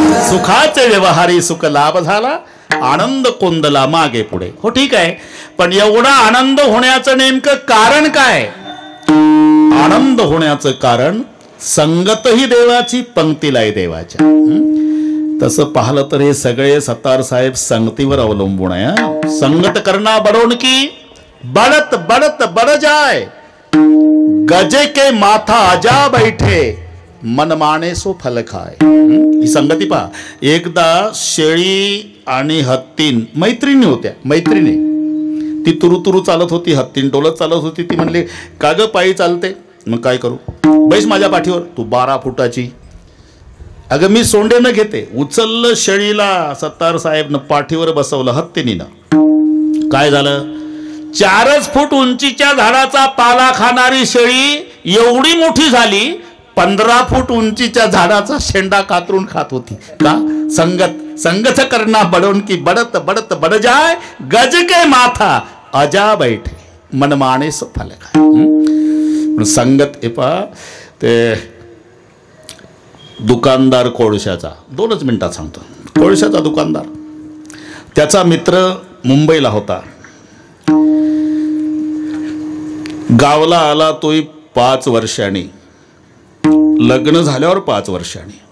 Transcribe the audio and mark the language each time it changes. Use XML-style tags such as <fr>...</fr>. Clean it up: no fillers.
<mr>सुखाचे व्यवहारी सुख लाभ झाला, आनंद कोंदला मागे पुढे. हो ठीक आहे, पण एवढा आनंद होण्याचं नेमकं कारण काय? आनंद होण्याचं कारण संगतही देवाची, पंक्तीलाही देवाच्या. तसं पाहिलं तर हे सगळे सत्तार साहेब संगतीवर अवलंबून आहे.</mr> <hi>संगत करना बडोन की बडत बडत बड जाय, गजे के माथा आजा बैठे, मन माने सो फल खाय.</hi> <mr>ही संगती पहा. एकदा शेळी आणि हत्तीन मैत्रिणी होत्या. मैत्रिणी ती तुरु चालत होती, हत्तीन डोलत चालत होती. ती म्हणली, का ग पायी चालते? मग काय करू? बैस माझ्या पाठीवर. तू 12 फुटाची. अगं मी सोंडेनं घेते. उचललं शेळीला सत्तार साहेबनं, पाठीवर बसवलं हत्तीनीनं. काय झालं? 4 फूट उंचीच्या झाडाचा पाला खाणारी शेळी एवढी मोठी झाली, 15 फूट उंचीच्या झाडाचा शेंडा कातरून खात होती. का?</mr> <hi>संगत करना बडोन की बडत बडत बड जाय, गज के माथा अजा बैठे, मन माने सो फल खाय.</hi> <mr>संगत एपा ते दुकानदार कोळशाचा, 2च मिनिटात सांगतो. कोळशाचा दुकानदार, त्याचा मित्र मुंबईला होता. गावला आला तोही 5 वर्षांनी, लग्न झाल्यावर 5 वर्षांनी.</mr>